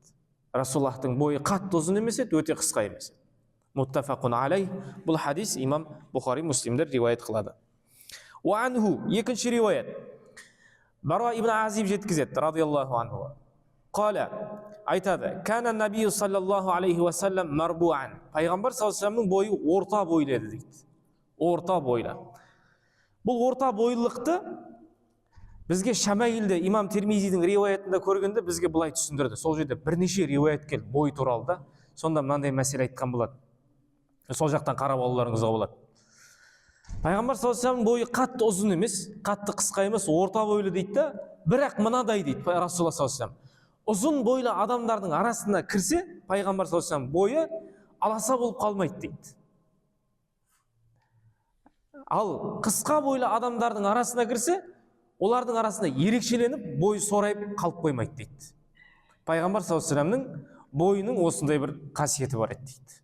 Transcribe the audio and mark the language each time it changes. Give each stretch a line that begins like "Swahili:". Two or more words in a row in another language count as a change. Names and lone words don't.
Kazakh: Расуллахтың бойы қатты ұзын емес еді, өте қысқа емес еді.
Arabic: متفق عليه.
Kazakh: Бұл хадис имам Бухари, Муслимдер риуаят қылады.
Arabic: وعنه,
Kazakh: екінші риуаят. Бара ибн Азиб жеткізеді,
Arabic: رضي الله عنه.
Kazakh: Қала, айтады:
Arabic: "كان النبي صلى الله عليه وسلم مربوعا."
Kazakh: Пайғамбар
Arabic: صلى الله عليه وسلم
Kazakh: бойы орта бойлы еді дейді. Орта бойлы. Бұл орта бойлылықты бізге Шамаилде имам Тирмизидің риуаятында көргенде бізге былай түсіндірді. Сол жерде бірнеше риуаят келді бой туралы да. Сонда мынандай мәселе айтқан болады. Сол жақтан қарап алуларыңызға болады. Пайғамбар
Arabic: صلى الله عليه وسلم
Kazakh: бойы қатты ұзын емес, қатты қысқа емес, орта бойлы дейді да. Бірақ мынадай дейді Расулулла
Arabic: صلى الله عليه وسلم:
Kazakh: "Ұзын бойлы адамдардың арасына кірсе, Пайғамбар
Arabic: صلى الله عليه وسلم
Kazakh: бойы аласа болып қалмайды дейді. Ал қысқа бойлы адамдардың арасына кірсе, олардың арасында ерекшеленіп, бойы сорайып қалып қоймайды дейді. Пайғамбар
Arabic: صلى الله عليه وسلم
Kazakh: бойының осындай бір қасиеті бар еді дейді.